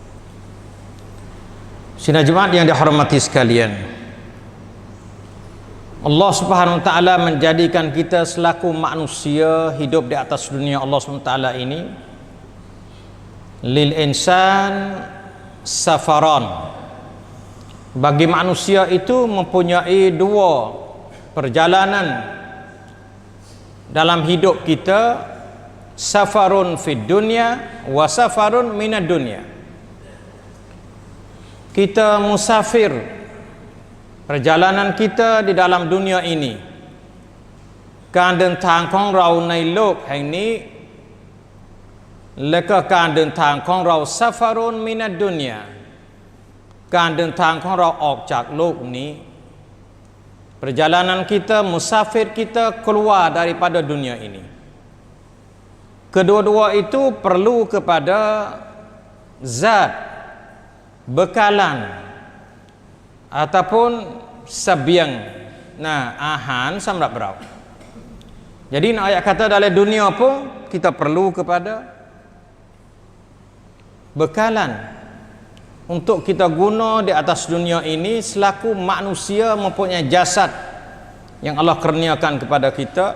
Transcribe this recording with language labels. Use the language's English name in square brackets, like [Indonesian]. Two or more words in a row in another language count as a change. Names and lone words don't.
[Malay] Sidang Jumat yang dihormati sekalian, Allah [Arabic] سبحانه وتعالى [Malay] menjadikan kita selaku manusia hidup di atas dunia Allah [Arabic] سبحانه وتعالى [Malay] ini [Arabic] للإنسان سفران. [Malay] Bagi manusia itu mempunyai dua perjalanan dalam hidup kita, [Arabic] سفر في الدنيا وسفر من الدنيا. [Malay] Kita musafir, perjalanan kita di dalam dunia ini, [Thai] การเดินทางของเราในโลกแห่งนี้และก็การเดินทางของเรา [Arabic] سفر من الدنيا [Thai] การเดินทางของเราออกจากโลกนี้ [Malay] perjalanan kita, musafir kita keluar daripada dunia ini. Kedua-dua itu perlu kepada zat, bekalan ataupun sebiang, [Thai] ahan สำหรับเรา. [Malay] Jadi nak ayat kata dalam dunia pun kita perlu kepada bekalan untuk kita guna di atas dunia ini selaku manusia mempunyai jasad yang Allah kurniakan kepada kita.